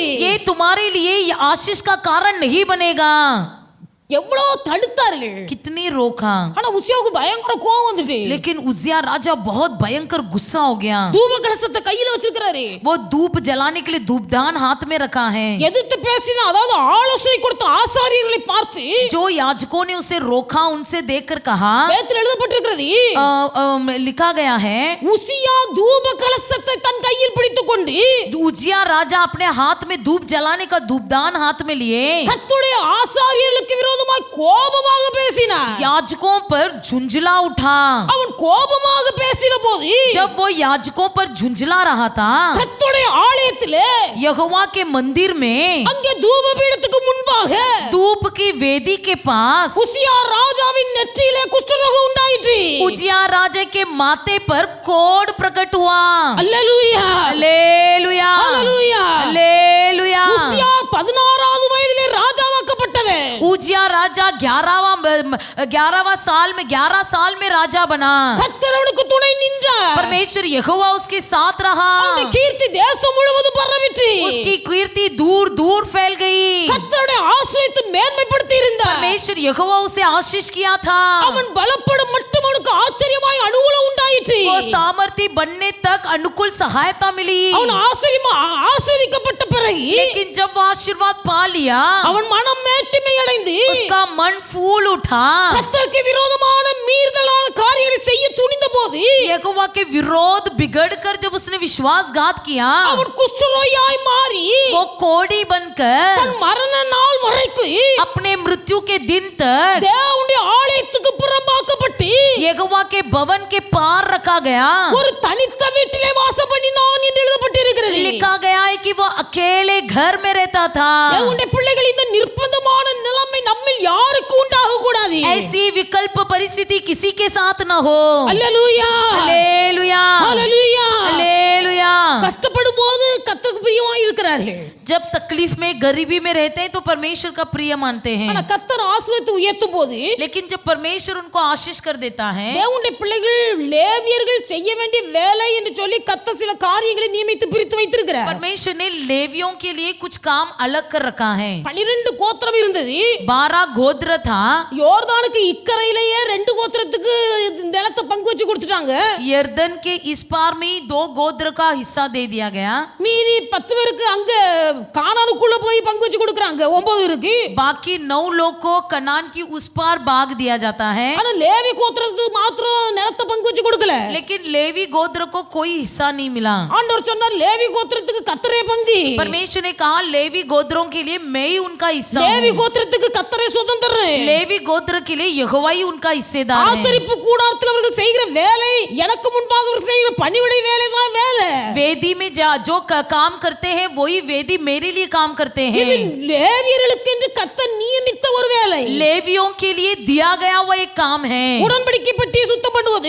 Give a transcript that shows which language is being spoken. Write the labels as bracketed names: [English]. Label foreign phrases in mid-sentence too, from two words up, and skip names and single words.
[Hindi] ये तुम्हारे लिए ये आशीष का कारण नहीं बनेगा [Tamil] எவ்வளவு தடுத்தார்கள் [Hindi] कितनी रोका [Tamil] ஆனா உசியாவுக்கு பயங்கர கோவம் வந்துட்டு [Hindi] लेकिन उजिया राजा बहुत भयंकर गुस्सा हो गया [Tamil] தூப கலசத்தை கையில வச்சிருக்காரு [Hindi] वो धूप जलाने के लिए धूपदान हाथ में रखा है [Tamil] எதிர்த்து பேசினா அதாவது ஆலோசனை கொடுத்த ஆசாரியர்களை பார்த்து [Hindi] जो याजकों ने उसे रोका उनसे देखकर कहा [Tamil] வேதத்தில் எழுதப்பட்டிருக்கிறது [Hindi] लिखा गया है [Tamil] உசியா தூப கலசத்தை தன் கையில் பிடித்துக் கொண்டு [Hindi] उजिया राजा अपने हाथ में धूप जलाने का धूपदान हाथ में लिए [Tamil] கர்த்தருடைய ஆசாரியர்களுக்கு விரோதமாய் கோபமாக பேசினார் [Hindi] याजकों पर झुंझला उठा [Tamil] அவன் கோபமாக பேசின போது [Hindi] जब वो याजकों पर झुंझला रहा था [Tamil] கர்த்தருடைய ஆலயத்திலே [Hindi] यहोवा के मंदिर में [Tamil] அங்கே தூபபீடத்துக்கு முன்பாக [Hindi] धूप की वेदी के पास [Tamil] உசியா ராஜாவின் நெற்றியிலே குஷ்டரோகம் உண்டாயிற்று [Hindi] उजिया राजा के माथे पर कोढ़ प्रकट हुआ [Tamil] அல்லேலூயா [Hindi] हालेलुया हालेलुया हालेलुया [Tamil] உசியா 16வது வயதிலே ராஜாவாக்கப்பட்டவன் [Hindi] उजिया राजा 11वां साल में 11 साल में राजा बना [Tamil] கர்த்தர் அவனுக்கு துணை நின்றார் [Hindi] परमेश्वर यहोवा उसके साथ रहा [Tamil] அவனுடைய கீர்த்தி தேசம் முழுவதும் பரவிற்று [Hindi] उसकी कीर्ति दूर दूर फैल गई [Tamil] கர்த்தருடைய ஆசீர்வாதத்தை மேன்மைப்படுத்தி இருந்தார் [Hindi] परमेश्वर यहोवा उसे आशीष किया था [Tamil] அவன் பலப்படும் மட்டும் அவனுக்கு ஆச்சரியமாய் அனுகூலம் உண்டாயிற்று [Hindi] वो सामर्थ्य बनने तक अनुकूल सहायता मिली [Tamil] அவன் ஆசீர்வதிக்கப்பட்ட பிறகு [Hindi] लेकिन जब वो आशीर्वाद पा लिया [Tamil] அவன் மனம் மேட்டிமை அடைந்து [Hindi] उसका मन फूल उठा [Tamil] கர்த்தருக்கு விரோதமான மீறுதலான காரியங்களை செய்ய துணிந்த போது [Hindi] यहोवा के विरोध बिगड़कर जब उसने विश्वासघात किया [Tamil] அவன் குஷ்டரோகியாய் மாறி [Hindi] वो कोढ़ी बनकर [Tamil] தன் மரண நாள் வரைக்கும் [Hindi] अपने मृत्यु के दिन तक [Tamil] தேவனுடைய ஆலயத்துக்கு புறம்பாக்கப்பட்டு [Hindi] यहोवा के भवन के पार रखा गया [Tamil] ஒரு தனித்த வீட்டிலே வாசம் பண்ணினான் என்று எழுதப்பட்டிருக்கிறது [Hindi] लिखा गया है कि वो अकेले घर में रहता था [Tamil] தேவனுடைய பிள்ளைகள் இந்த நிர்பந்தமான நிலைமை நம்மில் யாருக்கு உண்டாக கூடாது [Hindi] ऐसी विकल्प परिस्थिति किसी के साथ न हो [Tamil] அல்லேலூயா [Hindi] हालेलुया [Tamil] அல்லேலூயா [Hindi] हालेलुया [Tamil] கஷ்டப்படும் போது கர்த்தருக்கு பிரியமாய் இருக்கிறார்கள் [Hindi] जब तकलीफ में गरीबी में रहते हैं तो परमेश्वर का प्रिय मानते [Tamil] ஆனா [Hindi] हैं [Tamil] கர்த்தர் ஆசீர்வாதத்தை உயர்த்தும் போது [Hindi] लेकिन जब परमेश्वर उनको आशीष कर देता है [Tamil] தேவனுடைய பிள்ளைகள் லேவியர்கள் செய்ய வேண்டிய வேலை என்று சொல்லி கர்த்தர் சில காரியங்களை நியமித்து பிரித்து வைத்திருக்கிறார் [Hindi] परमेश्वर ने लेवियों के लिए कुछ काम अलग कर रखा है [Tamil] 12 கோத்திரம் இருந்தது [Hindi] 12 गोत्र था [Tamil] யோர்தானுக்கு இக்கரையிலேயே 2 கோத்திரத்துக்கு நிலத்தை பங்கு வச்சு கொடுத்துட்டாங்க [Hindi] यर्दन के इस पार में 2 गोत्र का हिस्सा दे दिया गया [Tamil] மீதி 10 பேருக்கு அங்க கானானுக்குள்ள போய் பங்கு வச்சு கொடுக்கறாங்க 9 இருக்கு [Hindi] बाकी 9 लोग को कनान की उस पार भाग दिया जाता है [Tamil] ஆனா லேவி கோத்திரத்துக்கு மாத்திரம் நிலத்தை பங்கு வச்சு கொடுக்கல [Hindi] लेकिन लेवी गोत्र को कोई हिस्सा नहीं मिला [Tamil] ஆண்டவர் சொன்னார் லேவி கோத்திரத்துக்கு கர்த்தரே பங்கு [Hindi] परमेश्वर ने कहा लेवी गोत्रों के लिए मैं ही उनका हिस्सा [Tamil] லேவி [Hindi] हूं [Tamil] கோத்திரத்துக்கு கர்த்தரே சுதந்திரம் [Hindi] लेवी गोत्र के लिए यहोवा ही उनका हिस्सेदार है [Tamil] ஆசரிப்பு கூடாரத்தில் அவர்கள் செய்கிற வேலை எனக்கு முன்பாக அவர்கள் செய்கிற பணிவிடை வேலை தான் வேலை [Hindi] वेदी में जो काम करते हैं वही वेदी मेरे लिए काम करते [Tamil] இது [Hindi] हैं [Tamil] லேவியர்களுக்கு என்று கர்த்தர் நியமித்த ஒரு வேலை [Hindi] लेवियों के लिए दिया गया हुआ एक काम है [Tamil] உடன்படிக்கை பெட்டியை சுத்தம் பண்ணுவது